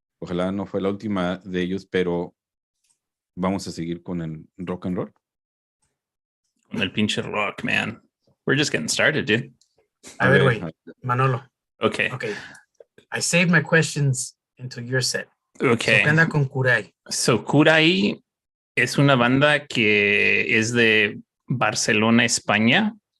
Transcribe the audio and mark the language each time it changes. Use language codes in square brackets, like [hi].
[es] Ojalá no fue la última de ellos, pero vamos a seguir con el rock and roll. Con el pinche rock, man. [en] We're just getting started, dude. [es] A ver, [en] wait, [es] Manolo. [en] Okay. I saved my questions into your set. Okay. [es] ¿Qué anda con Kurai? So Kurai es una banda que es de Barcelona, España.